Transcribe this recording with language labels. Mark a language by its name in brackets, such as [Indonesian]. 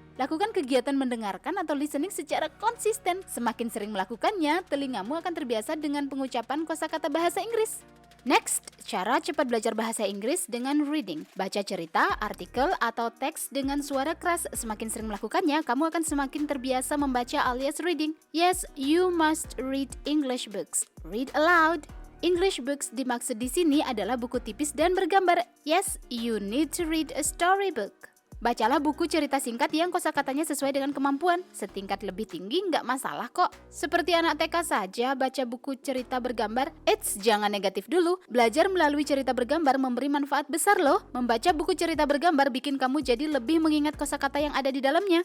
[Indonesian] Lakukan kegiatan mendengarkan atau listening secara konsisten. Semakin sering melakukannya, telingamu akan terbiasa dengan pengucapan kosakata bahasa Inggris. Next, cara cepat belajar bahasa Inggris dengan reading. Baca cerita, artikel, atau teks dengan suara keras. Semakin sering melakukannya, kamu akan semakin terbiasa membaca alias reading. [English] Yes, you must read English books. Read aloud. [Indonesian] English books dimaksud di sini adalah buku tipis dan bergambar. [English] Yes, you need to read a storybook. [Indonesian] Bacalah buku cerita singkat yang kosakatanya sesuai dengan kemampuan. Setingkat lebih tinggi nggak masalah kok. Seperti anak TK saja baca buku cerita bergambar. Eits, jangan negatif dulu. Belajar melalui cerita bergambar memberi manfaat besar loh. Membaca buku cerita bergambar bikin kamu jadi lebih mengingat kosakata yang ada di dalamnya.